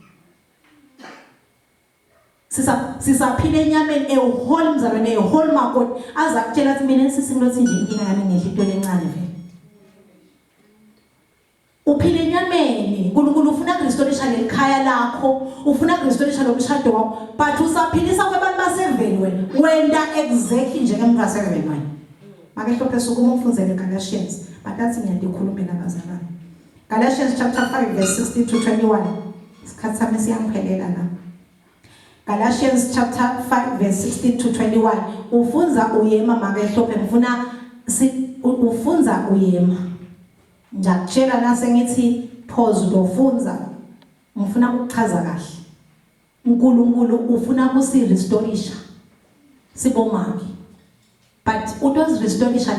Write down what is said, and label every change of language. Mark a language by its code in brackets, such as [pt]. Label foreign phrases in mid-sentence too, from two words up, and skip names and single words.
[ss] sisaphila enyameni ehole mzalwane ehole makoti aza kutshela ukuthi mina sisinglothi nje inkinga yami ngehlitwe lencane vele uphila enyameni uNkulunkulu ufuna restoration ekhaya lakho ufuna restoration lomshado wakho but usaphilisa kwabantu baseveni wena exactly njengemntu waseveni wena make hlophe sukuma ufundzele Galatians but athi ngiyadikhuluma nabazalwane [en] Galatians chapter 5 verse 60 to 21 [ss] isikhathi sami siyangiphelela la [en] Galatians chapter 5 verse 16 to 21 [ss] ufunza uyema make hlophe ngifuna ufunza uyema ngiyakutshela nasengithi pause lofunza ngifuna ukuchaza kahle uNkulunkulu ufuna kusirestorisha sibomake but utozirestorisha